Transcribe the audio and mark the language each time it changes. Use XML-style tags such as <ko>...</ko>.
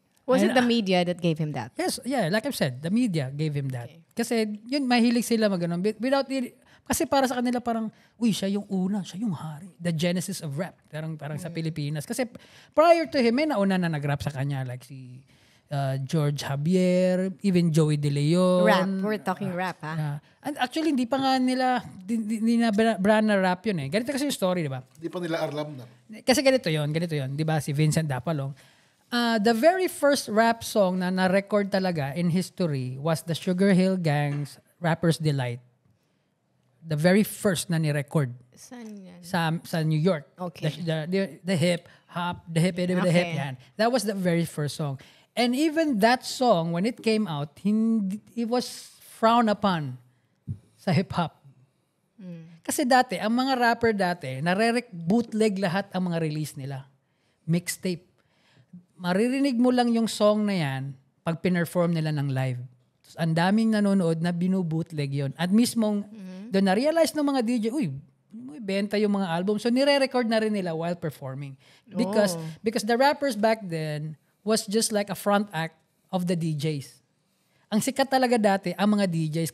<en>Was it the media that gave him that? Yes, like I've said, the media gave him that.</en> <tl>Okay. Kasi, yun, mahilig sila mag-anon. Kasi para sa kanila parang, siya yung una, siya yung hari.</tl> <en>The genesis of rap.</en> <tl>Parang sa Pilipinas. Kasi</tl> <en>prior to him,</en> <tl>may nauna na nag-rap sa kanya.</tl> <en>Like si George Javier, even Joey De Leon. Rap. We're talking rap, ha?</en> <tl>And actually, hindi pa nga nila, hindi na brand na rap yun Ganito kasi yung story, di ba? Hindi pa nila alam na. Kasi ganito yun, di ba? Si Vincent Dapalong.</tl> <en>The very first rap song</en> <tl>na na-record talaga</tl> <en>in history was the Sugar Hill Gang's Rapper's Delight. The very first</en> <tl>na ni-record. Saan yan? Sa New York.</tl> <en>Okay. The hip hop, the hip yan. That was the very first song. And even that song, when it came out, it was frowned upon</en> <tl>sa hip-hop. Kasi dati, ang mga rapper dati, bootleg lahat ang mga release nila. Mixtape. Maririnig mo lang yung song na yan pag pinerform nila ng live. Tapos, ang daming nanonood na binubootleg yon. At mismong, doon na-realize ng mga DJ, benta yung mga album.</tl> <en>So,</en> <tl>nire-record na rin nila</tl> <en>while performing. Because the rappers back then was just like a front act of the DJs.</en> <tl>Ang sikat talaga dati, ang mga DJs.</tl>